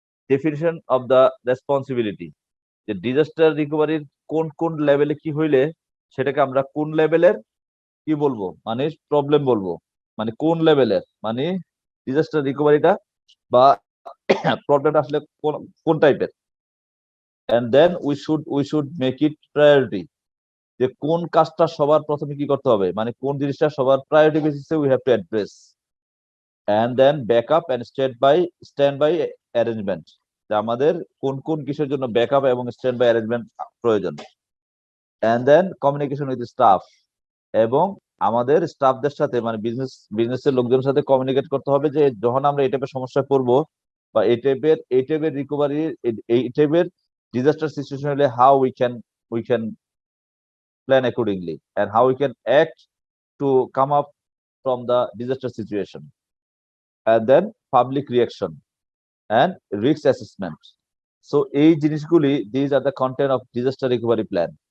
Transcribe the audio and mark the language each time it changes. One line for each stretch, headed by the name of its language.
Bangla: Definition of the responsibility, যে disaster রিকভারির কোন লেভেলে কি হইলে সেটাকে আমরা কোন লেভেলের কি বলবো, মানে প্রবলেম বলবো, মানে কোন লেভেলের, মানে ডিজাস্টার রিকভারিটা বা প্রবলেমটা আসলে কোন টাইপের।
English: and then we should make it priority,
Bangla: যে কোন কাজটা সবার প্রথমে কি করতে হবে, মানে কোন জিনিসটা সবার প্রায়োরিটি বেসিসে
English: we have to address, and then backup and stand by arrangement,
Bangla: যে আমাদের কোন কোন কিসের জন্য ব্যাকআপ এবং স্ট্যান্ড বাই অ্যারেঞ্জমেন্ট প্রয়োজন,
English: and then communication with staff,
Bangla: এবং আমাদের স্টাফদের সাথে মানে বিজনেসের লোকজনের সাথে কমিউনিকেট করতে হবে যে যখন আমরা এই টাইপের সমস্যায় পড়বো বা এই টাইপের রিকভারি, এই টাইপের ডিজাস্টার সিচুয়েশন হলে
English: How we can plan accordingly and how we can act to come up from the disaster situation, and then public reaction and risk assessment. So
Bangla: এই জিনিসগুলি,
English: these are the content of disaster recovery plan.